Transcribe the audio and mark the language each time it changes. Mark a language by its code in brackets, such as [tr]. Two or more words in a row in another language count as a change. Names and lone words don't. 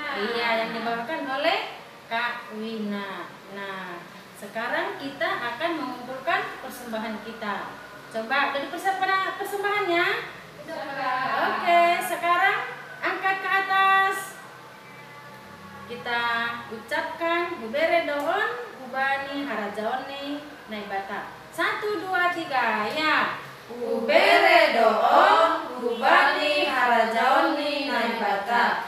[id] Iya, yang dibawakan oleh Kak Wina. Nah, sekarang kita akan mengumpulkan persembahan kita. Coba dari persembahannya. Oke, sekarang angkat ke atas. Kita ucapkan [bts] Hubere doon, Hubani harajaoni naibata. [id] 1, 2, 3, ya. [bts] Hubere doon, Hubani harajaoni naibata.